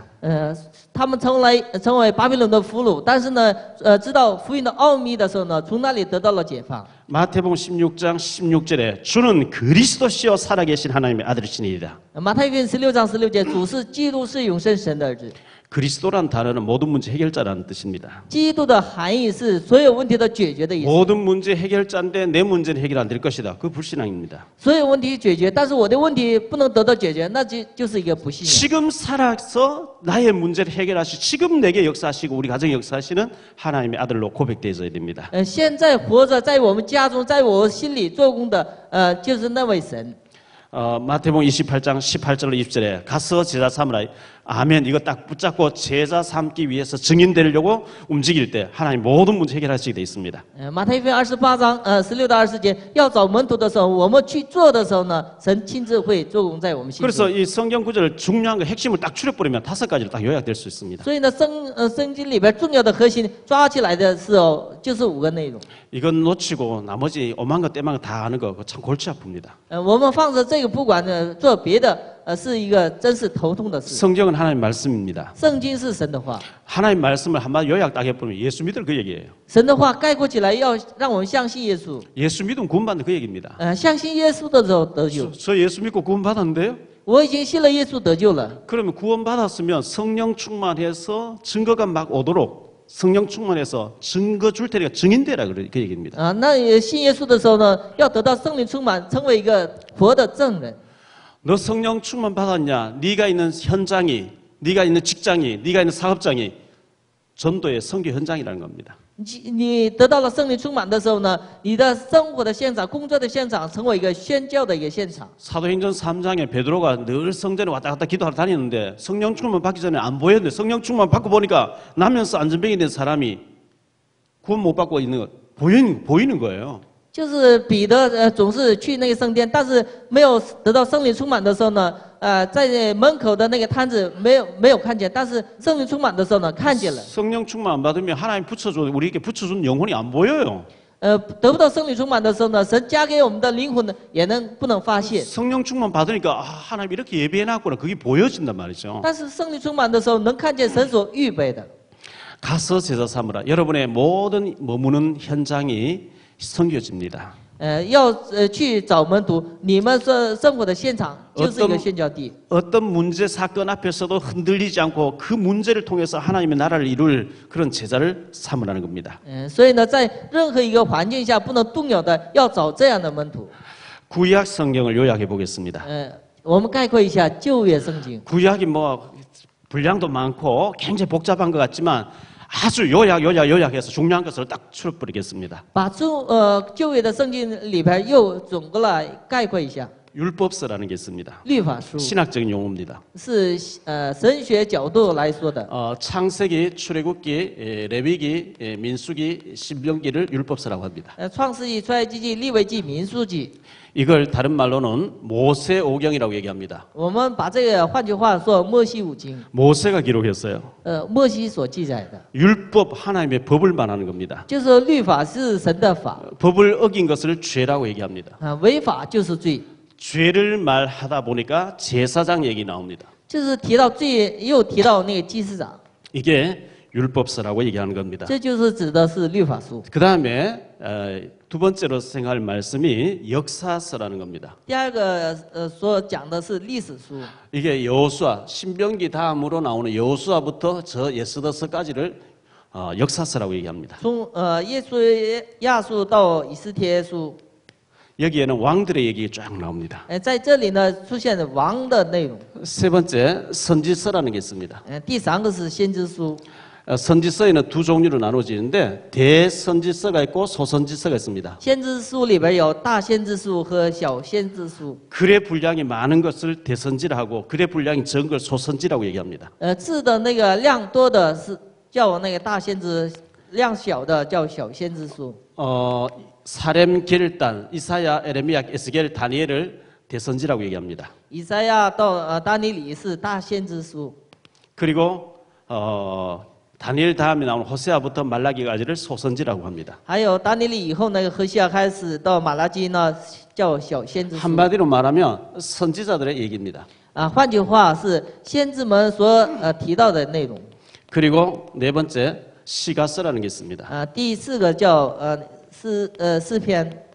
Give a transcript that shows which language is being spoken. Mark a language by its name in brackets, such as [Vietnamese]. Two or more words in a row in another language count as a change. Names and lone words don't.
[Chinese] 他们成为巴比伦的俘虏，但是呢，知道福音的奥秘的时候呢，从那里得到了解放。 [Korean] 마태복음 16장 16절에 주는 그리스도시요 살아계신 하나님의 아들이시니이다. [Chinese] 马太福音16章16节，主是基督，是永生神的儿子。 [Korean] 그리스도란 단어는 모든 문제 해결자라는 뜻입니다. [Chinese] 基督的含义是所有问题的解决的意思。 [Korean] 모든 문제 해결자인데 내 문제는 해결 안 될 것이다. 그 불신앙입니다. [Chinese] 所有问题解决，但是我的问题不能得到解决，那就是一个不信仰。 [Korean] 지금 살아서 나의 문제를 해결하시 지금 내게 역사하시고 우리 가정에 역사하시는 하나님의 아들로 고백되어야 됩니다. [Chinese] 现在活着在我们家中，在我心里做工的，就是那位神。 [Korean] 마태복음 28장 18절로 20절에 가서 제자 삼으라. 아멘. 이거 딱 붙잡고 제자 삼기 위해서 증인 되려고 움직일 때 하나님 모든 문제 해결하시게 돼 있습니다. [Chinese] 马太福音28章16到20节，要找门徒的时候，我们去做的时候呢，神亲自会做工在我们心中。 [Korean] 그래서 이 성경 구절을 중요한 거 핵심을 딱 추려버리면 5가지로 딱 요약될 수 있습니다. [Chinese] 所以呢，圣经里边重要的核心抓起来的时候，就是5个内容。 [Korean] 이건 놓치고 나머지 오만 거 떼만 거 다 아는 거 참 골치 아픕니다. [Chinese] 我们放着这个不管呢，做别的， 是一个真是头痛的事。 [Korean] 성경은 하나님 말씀입니다. [Chinese] 圣经是神的话， [Korean] 하나님 말씀을 한마디 요약 딱 해보면 예수 믿을 그 얘기예요. [Chinese] 神的话概括起来要让我们相信耶稣。 [Korean] 예수 믿으면 구원받는 그 얘기입니다. [Chinese] 相信耶稣的时候得救。 [Korean] 저 예수 믿고 구원받았는데요? [Chinese] 我已经信了耶稣得救了。 [Korean] 그러면 구원받았으면 성령 충만해서 증거가 막 오도록 성령 충만해서 증거 줄 테니까 증인되라 그 얘기입니다. [Chinese] 那信耶稣的时候呢，要得到圣灵充满，成为一个活的证人。 [Korean] 너 성령 충만 받았냐? 네가 있는 현장이, 네가 있는 직장이, 네가 있는 사업장이 전도의 선교 현장이라는 겁니다. [Chinese] 你得到了圣灵充满的时候呢，你的生活的现场、工作的现场，成为一个宣教的一个现场。 [Korean] 사도행전 3장에 베드로가 늘 성전에 왔다 갔다 기도하러 다니는데 성령 충만 받기 전에 안 보였는데 성령 충만 받고 보니까 나면서 안전병이 된 사람이 구원 못 받고 있는 거 보이는 거예요. [Chinese] 就是彼得总是去那个圣殿，但是没有得到圣灵充满的时候呢，在门口的那个摊子没有看见，但是圣灵充满的时候呢，看见了。 [Korean] 성령 충만 안 받으면 하나님 붙여줘 우리에게 붙여준 영혼이 안 보여요. [Chinese] 得不到圣灵充满的时候呢，神加给我们的灵魂呢，也不能发现。 [Korean] 성령 충만 받으니까 아, 하나님 이렇게 예배해놨구나 그게 보여진단 말이죠. [Chinese] 但是圣灵充满的时候，能看见神所预备的。 [Korean] 가서 제자 삼으라. 여러분의 모든 머무는 현장이 선교지입니다. [Chinese] 要去找门徒，你们生活的现场就是一个宣教地。 [Korean] 어떤 문제 사건 앞에서도 흔들리지 않고 그 문제를 통해서 하나님의 나라를 이룰 그런 제자를 삼으라는 겁니다. [Chinese] 所以呢，在任何一个环境下不能动摇的，要找这样的门徒。 [Korean] 구약 성경을 요약해 보겠습니다. [Chinese] 我们概括一下旧约圣经。 [Korean] 구약이 뭐 분량도 많고 굉장히 복잡한 것 같지만 아주 요약해서 중요한 것을 딱 추려버리겠습니다. [Chinese] 把旧约的圣经里边又总的来概括一下。 [Korean] 율법서라는 게 있습니다. [Chinese] 律法书 [Korean] 신학적인 용어입니다. [Chinese] 是神学角度来说的。 [Korean] 창세기, 출애굽기, 레위기, 민수기, 신명기를 율법서라고 합니다. [Chinese] 创世纪、出埃及记、利未记、民数记， [Korean] 이걸 다른 말로는 모세오경이라고 얘기합니다. [Chinese] 我们把这个换句话说，摩西五经， [Korean] 모세가 기록했어요. [Chinese] 摩西所记载的， [Korean] 율법 하나님의 법을 말하는 겁니다. [Chinese] 就是律法是神的法， [Korean] 법을 어긴 것을 죄라고 얘기합니다. [Chinese] 违法就是罪。 [Korean] 죄를 말하다 보니까 제사장 얘기 나옵니다. [Chinese] 就是提到罪，又提到那个祭司长， [Korean] 이게 율법서라고 얘기하는 겁니다. [Chinese] 这就是指的是律法书。 [Korean] 그 다음에 두 번째로 생각할 말씀이 역사서라는 겁니다. [Chinese] 第二个所讲的是历史书， [Korean] 이게 여호수아, 신명기 다음으로 나오는 여호수아부터 저 에스더서까지를 역사서라고 얘기합니다. [Chinese] 从亚述到以斯帖书， [Korean] 여기에는 왕들의 얘기가 쫙 나옵니다. [Chinese] 在这里呢出现了王的内容。 [Korean] 세 번째 선지서라는 게 있습니다. [Chinese] 第三个是先知书， [Korean] 선지서에는 두 종류로 나눠지는데 대선지서가 있고 소선지서가 있습니다. [Chinese] 先知书里边有大先知书和小先知书。 [Korean] 글의 분량이 많은 것을 대선지라 하고 글의 분량이 적은 걸 소선지라고 얘기합니다. [Chinese] 字的那个量多的是叫那个大先知，量小的叫小先知书。 [Korean] 사렘, 게르단, 이사야, 에레미야, 에스겔, 다니엘을 대선지라고 얘기합니다. [Chinese] 以赛亚到但尼里是大先知书， [Korean] 그리고 다니엘 다음에 나오는 호세아부터 말라기까지를 소선지라고 합니다. [Chinese] 还有但尼里以后那个何西阿开始到马拉基呢叫小先知书。 [Korean] 한마디로 말하면 선지자들의 얘기입니다. [Chinese] 换句话是先知们所提到的内容。 [Korean] 그리고 네 번째 시가서라는 게 있습니다. [Chinese] 第四个叫诗篇。